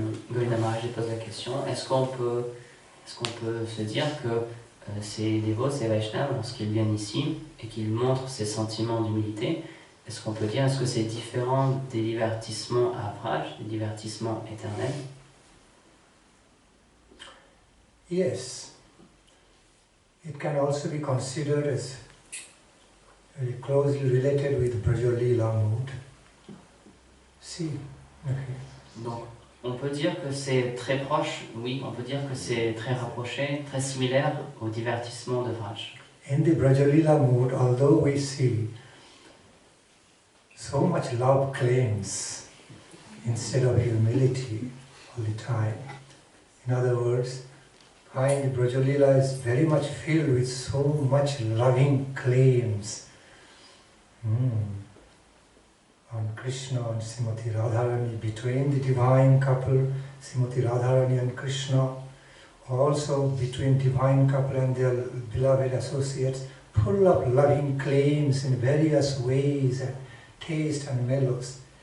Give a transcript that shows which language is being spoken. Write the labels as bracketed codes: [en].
[fr] Govinda Maharaj pose la question, est-ce qu'on peut se dire que ces dévots, ces Vaishnavas, lorsqu'ils viennent ici et qu'ils montrent ces sentiments d'humilité, est-ce qu'on peut dire, est-ce que c'est différent des divertissements à Avril, des divertissements éternels? [en] Yes. It can also be considered as very closely related with Brajalila mood. See, okay. [fr] Donc, on peut dire que c'est très proche, oui, on peut dire que c'est très rapproché, très similaire au divertissement de Vraj. [en] In the Brajalila mood, although we see so much love claims instead of humility all the time. In other words, find Brajalila is very much filled with so much loving claims on Krishna and Srimati Radharani, between the divine couple, Srimati Radharani and Krishna, also between divine couple and their beloved associates, full of loving claims in various ways and taste and mellows.